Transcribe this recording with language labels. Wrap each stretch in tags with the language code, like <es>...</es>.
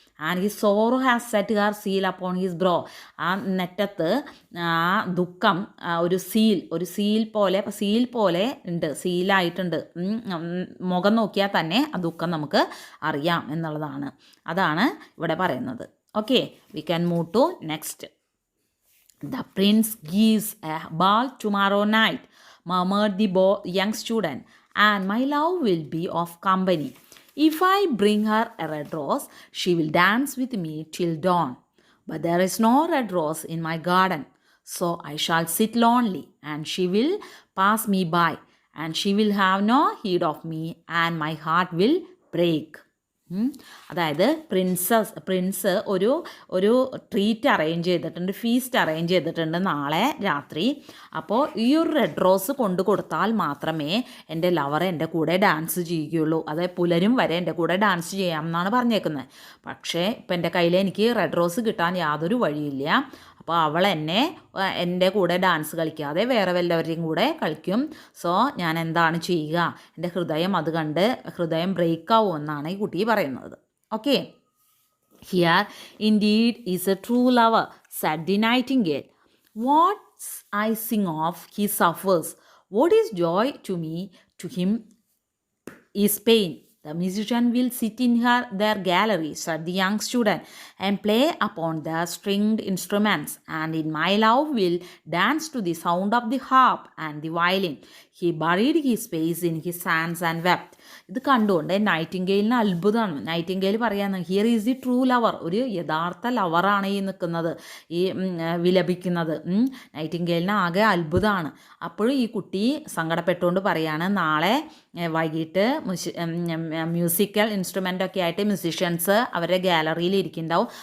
<en>And his sorrow has set her seal upon his brow.</en> <ml>ആ നെറ്റത്ത് ആ ദുഃഖം ഒരു സീൽ പോലെ ഉണ്ട്, സീലായിട്ടുണ്ട്. മുഖം നോക്കിയാൽ തന്നെ ആ ദുഃഖം നമുക്ക് അറിയാം എന്നുള്ളതാണ്. അതാണ് ഇവിടെ പറയുന്നത്.</ml> <en>Okay, we can move to next. The prince gives a ball tomorrow night, murmured the young student, and my love will be of company. If I bring her a red rose, she will dance with me till dawn. But there is no red rose in my garden, so I shall sit lonely, and she will pass me by, and she will have no heed of me, and my heart will break.</en> <ml>അതായത് Prince ഒരു treat arrange ചെയ്തിട്ടുണ്ട്, feast arrange ചെയ്തിട്ടുണ്ട് നാളെ രാത്രി. അപ്പോൾ ഈ ഒരു red rose കൊണ്ടു കൊടുത്താൽ മാത്രമേ എൻ്റെ ലവർ എൻ്റെ കൂടെ ഡാൻസ് ചെയ്യുകയുള്ളൂ. അതായത് പുലരും വരെ എൻ്റെ കൂടെ ഡാൻസ് ചെയ്യാം എന്നാണ് പറഞ്ഞേക്കുന്നത്. പക്ഷേ ഇപ്പം എൻ്റെ കയ്യിൽ എനിക്ക് റെഡ് റോസ് കിട്ടാൻ യാതൊരു വഴിയില്ല. അപ്പോൾ അവൾ എൻ്റെ കൂടെ ഡാൻസ് കളിക്കാതെ വേറെ വല്ലവരെയും കൂടെ കളിക്കും. സോ ഞാൻ എന്താണ് ചെയ്യുക? എൻ്റെ ഹൃദയം അത് കണ്ട് ഹൃദയം ബ്രേക്ക് ആവുമെന്നാണ് ഈ കുട്ടി പറയുന്നത്.</ml> <en>Okay, here indeed is a true lover, said the nightingale. What I sing of he suffers. What is joy to me, to him is pain. The musician will sit in their gallery, said the young student, and play upon the stringed instruments, and in my love will dance to the sound of the harp and the violin. He buried his face in his hands and wept.</en> <ml>ഇത് കണ്ടുകൊണ്ട് നൈറ്റിംഗെയിലിന് അത്ഭുതമാണ്. Nightingale പറയാന്ന്,</ml> <en>Here is the true lover.</en> <ml>ഒരു യഥാർത്ഥ ലവറാണ് ഈ നിൽക്കുന്നത്, ഈ വിലപിക്കുന്നത്. നൈറ്റിംഗെയിലിന് ആകെ അത്ഭുതമാണ്. അപ്പോഴും ഈ കുട്ടി സങ്കടപ്പെട്ടുകൊണ്ട് പറയാണ്, നാളെ വൈകിട്ട് മ്യൂസിക്കൽ ഇൻസ്ട്രുമെൻ്റ് ഒക്കെ ആയിട്ട് മ്യൂസിഷ്യൻസ് അവരുടെ ഗാലറിയിൽ ഇരിക്കുന്നുണ്ടാവും.</ml>